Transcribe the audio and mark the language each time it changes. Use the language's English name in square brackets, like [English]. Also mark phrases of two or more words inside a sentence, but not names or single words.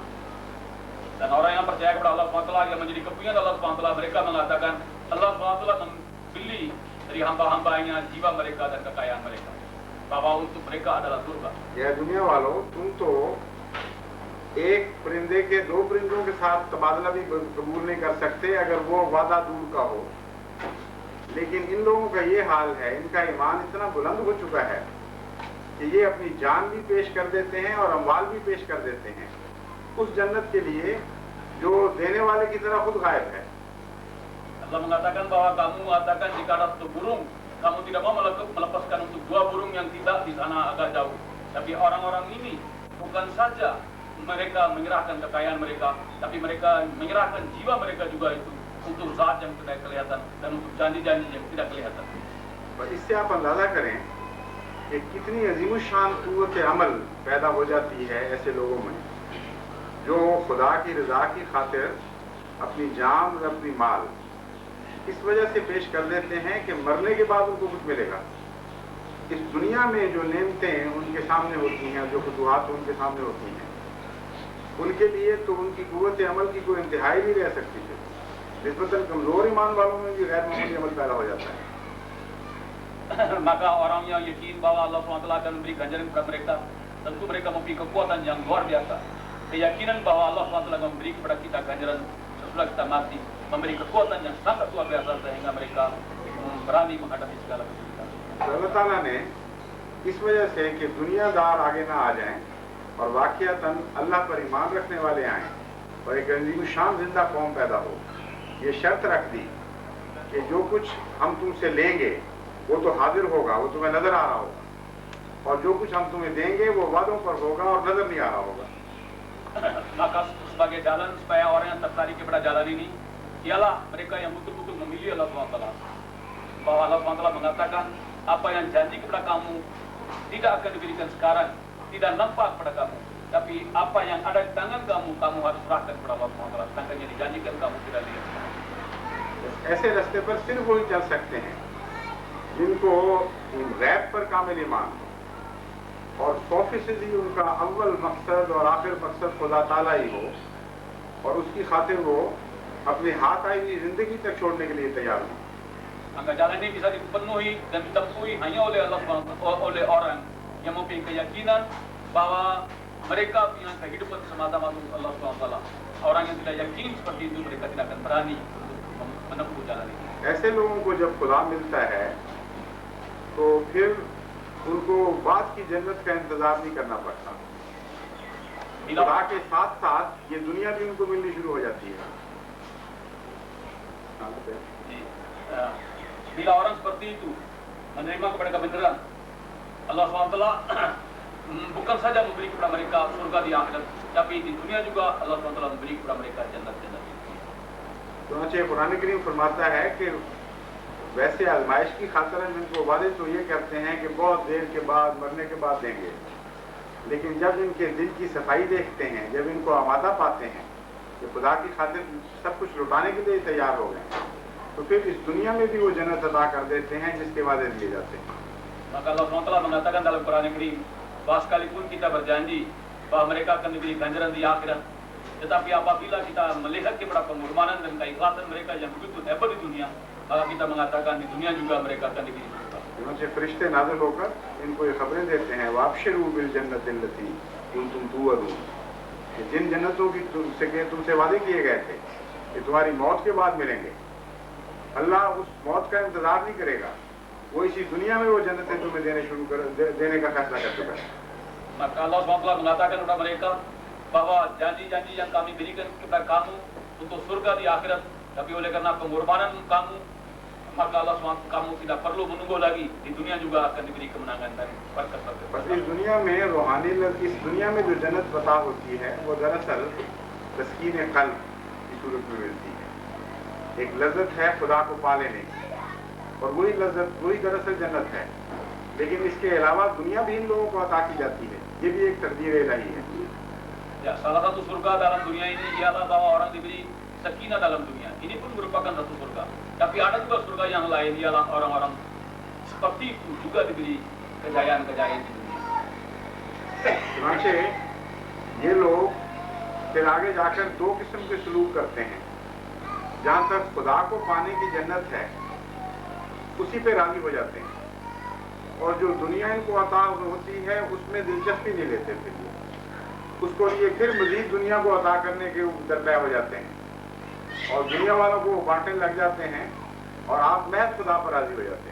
[Indonesian] Dan orang yang percaya kepada Allah SWT yang menjadi kepunyaan Allah SWT, mereka mengatakan Allah SWT membeli dari hamba-hambanya jiwa mereka dan kekayaan mereka, bahwa untuk mereka adalah surga. [Urdu] یا دنیا والو، تم تو ایک پرندے کے دو پرندوں کے ساتھ تبادلہ بھی قبول نہیں کر سکتے اگر وہ وعدہ دور کا ہو، لیکن ان لوگوں کا یہ حال ہے، ان کا ایمان اتنا بلند ہو چکا ہے کہ یہ اپنی جان بھی پیش کر دیتے ہیں اور اموال بھی پیش کر دیتے ہیں اس جنت کے لیے جو دینے والے کی طرح خود غائب ہے. [Indonesian] Allah mengatakan bahwa kamu mengatakan jika ada satu burung, kamu tidak mau melepaskan untuk dua burung yang tidak di sana agak jauh. Tapi orang-orang ini bukan saja mereka menyerahkan kekayaan mereka, tapi mereka menyerahkan jiwa mereka juga itu untuk zat yang tidak kelihatan dan untuk janji-janji yang tidak kelihatan. [Urdu] اور اس سے آپ اندازہ کریں کہ کتنی عظیم الشان قوت عمل پیدا ہو جاتی ہے ایسے لوگوں میں جو خدا کی رضا کی خاطر اپنی جان اور اپنی مال اس وجہ سے پیش کر دیتے ہیں کہ مرنے کے بعد ان کو کچھ ملے گا. اس دنیا میں جو نعمتیں ان کے سامنے ہوتی ہیں، جو فتوحات ان کے سامنے ہوتی ہیں، ان کے لیے تو ان کی قوت عمل کی کوئی انتہائی نہیں رہ سکتی ہے. نسبتاً کمزور ایمان والوں میں بھی غیر معمولی عمل پیدا ہو جاتا ہے. [Indonesian] Maka orang yang yakin bahwa Allah SWT akan memberi ganjaran kepada mereka, tentu mereka memiliki kekuatan yang luar biasa. Keyakinan bahwa Allah SWT akan memberi kepada kita ganjaran sesudah kita mati, memberi kekuatan yang sangat luar biasa sehingga mereka berani menghadapi segala kesulitan. [Urdu] اللہ تعالیٰ نے اس وجہ سے کہ دنیادار آگے نہ آ جائیں اور واقعتاً اللہ پر ایمان رکھنے والے آئیں اور ایک عظیم شان زندہ قوم پیدا ہو، یہ شرط رکھ دی کہ جو کچھ ہم تم سے لیں گے وہ تو حاضر ہوگا، وہ تمہیں نظر آ رہا ہوگا، اور جو کچھ ہم تمہیں دیں گے وہ وعدوں پر ہوگا اور نظر نہیں آ رہا ہوگا. [Indonesian] Maka sebagai jalan supaya orang yang tertarik kepada jalan ini ialah mereka yang betul-betul memilih Allah SWT. Bahwa Allah SWT mengatakan apa yang janji kepada kamu tidak akan diberikan sekarang, tidak nampak kepada kamu, tapi apa yang ada di tangan kamu, kamu harus serahkan kepada Allah SWT. Sedangkan yang dijanjikan kamu tidak lihat. [Urdu] ایسے راستے پر صرف وہی چل سکتے ہیں جن کو غیب پر کامل ایمان اور 100% ان کا اول مقصد اور آخر مقصد خدا تعالیٰ ہی ہو، اور اس کی خاطر وہ اپنے ہاتھ آئی ہوئی زندگی تک چھوڑنے کے لیے تیار ہو. [Indonesian] Maka jalan ini bisa dipenuhi dan ditempuhi hanya oleh Allah SWT, oleh orang yang mempunyai keyakinan bahwa mereka punya kehidupan semata-mata untuk Allah SWT. Orang yang tidak yakin seperti itu, mereka tidak akan berani untuk menempuh jalan ini. [Urdu] ایسے لوگوں کو جب خدا ملتا ہے تو پھر ان کو بعد کی جنت کا انتظار نہیں کرنا پڑتا. خدا کے ساتھ ساتھ یہ دنیا بھی ان کو ملنی شروع ہو جاتی ہے. [Indonesian] Bila orang seperti itu menerima kepada kebenaran, Allah SWT bukan saja memberi kepada mereka surga di akhirat, tapi di dunia juga Allah SWT memberi kepada mereka jannat-jannat. [Urdu] چنانچہ قرآن کریم فرماتا ہے کہ ویسے آزمائش کی خاطر ہم ان کو وعدے تو یہ کرتے ہیں کہ بہت دیر کے بعد، مرنے کے بعد دیں گے، لیکن جب ان کے دل کی صفائی دیکھتے ہیں، جب ان کو آمادہ پاتے ہیں کہ خدا کی خاطر سب کچھ لٹانے کے لیے تیار ہو گئے، تو پھر اس دنیا میں بھی وہ جنت ادا کر دیتے ہیں جس کے وعدے دیے جاتے ہیں. [Indonesian] Maka Allah SWT mengatakan dalam Quran Karim bahwa sekalipun kita berjanji bahwa mereka akan diberi ganjaran di akhirat, tetapi apabila kita melihat kepada pengorbanan dan keikhlasan mereka yang begitu hebat di dunia, maka kita mengatakan di dunia juga mereka akan diberi surga. [Urdu] چنانچہ فرشتے نازل ہو کر ان کو یہ خبریں دیتے ہیں [Arabic] وأبشروا بالجنة التي كنتم توعدون, [Urdu] کہ جن جنتوں کی تم سے وعدے کیے گئے تھے کہ تمہاری موت کے بعد ملیں گے، اللہ اس موت کا انتظار نہیں کرے گا، وہ اسی دنیا میں وہ جنتیں تمہیں دینے کا فیصلہ کر چکا ہے. [Indonesian] Maka Allah SWT mengatakan kepada mereka bahwa janji-janji yang kami berikan kepada kamu untuk surga di akhirat, tapi oleh karena pengorbanan kamu, maka Allah SWT kamu tidak perlu menunggu lagi, di dunia juga akan diberi kemenangan dan berkat-berkat. [Urdu] بس اس دنیا میں روحانی اس دنیا میں جو جنت پتا ہوتی ہے وہ دراصل تسکین قلب کی صورت میں ملتی ہے. ایک لذت ہے خدا کو پا لینے کی، اور وہی لذت وہی دراصل جنت ہے، لیکن اس کے علاوہ دنیا بھی ان لوگوں کو عطا کی جاتی ہے. یہ بھی ایک تقدیر الٰہی ہے. [Indonesian] Ya, salah satu surga dalam dunia ini ialah bahwa orang diberi sakinah dalam dunia. Ini pun merupakan satu surga. Tapi ada juga surga yang lain ialah orang-orang seperti itu juga diberi kejayaan-kejayaan di dunia. [Urdu] چنانچہ یہ لوگ پھر آگے جا کر دو قسم کے سلوک کرتے ہیں. جہاں تک خدا کو پانے کی جنت ہے اسی پہ راضی ہو جاتے ہیں، اور جو دنیا ان کو عطا ہوتی ہے اس میں دلچسپی نہیں لیتے، پھر اس کو لیے پھر مزید دنیا کو عطا کرنے کے درپے ہو جاتے ہیں اور دنیا والوں کو بانٹنے لگ جاتے ہیں، اور آپ محض خدا پر راضی ہو جاتے ہیں.